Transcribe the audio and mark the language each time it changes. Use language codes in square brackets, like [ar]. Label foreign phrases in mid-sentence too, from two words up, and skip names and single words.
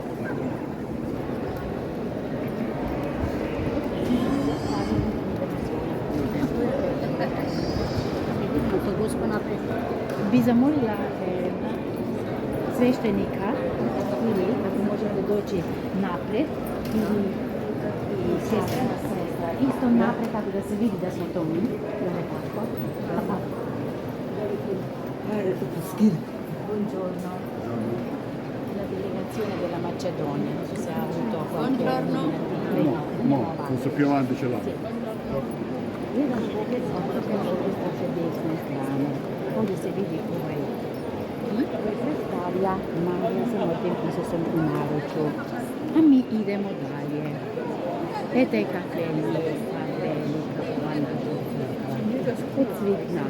[sr] Bi zamolila sveštenika ili ako možete doći napred i sestra isto napred tako da se vidi da smo to mi. [it] Buongiorno. La delegazione della Macedonia, non so se ha avuto qualche... No, forse più avanti ce l'ha. [sr] Jedan pogled samo sa naše desne strane. Ovdje se vidi ovaj kip koji predstavlja Marija sa mrtvim Isusom u naručju. A mi idemo dalje. Eto je kakva je lijepa, velika, hvala od svih nas.